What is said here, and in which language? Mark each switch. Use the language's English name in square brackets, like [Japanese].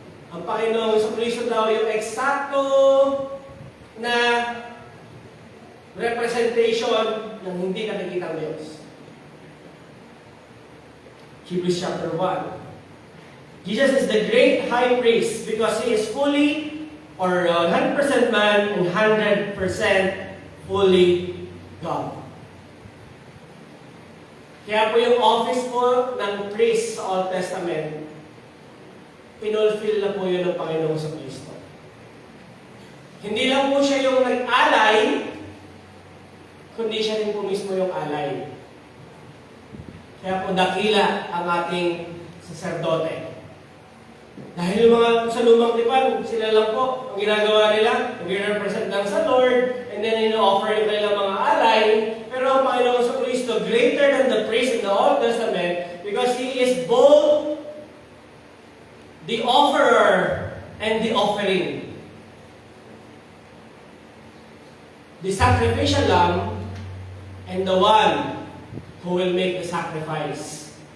[Filipino] Ang Panginoong Jesucristo daw yung eksakto na representation ng hindi nakikita ng Diyos. [English] Hebrews chapter 1. Jesus is the great high priest because He is fully or 100% man and 100% fully God. [Filipino] Kaya po yung office po ng priest sa Old Testament, pinulfill na po yun ng Panginoong sa Kristo. Hindi lang po siya yung nag-alay, kundi siya rin po mismo yung alay. Kaya po dakila ang ating saserdote. Dahil yung mga sa lumang tipan, sila lang po, ang ginagawa nila, nag-represent lang sa Lord, [English] and then [Filipino] ino-offer yung kanilang mga alay. Pero ang Panginoon sa Kristo, [English] greater than the priest in the Old Testament, because He is both the offerer and the offering. The sacrificial lamb and the one who will make the sacrifice.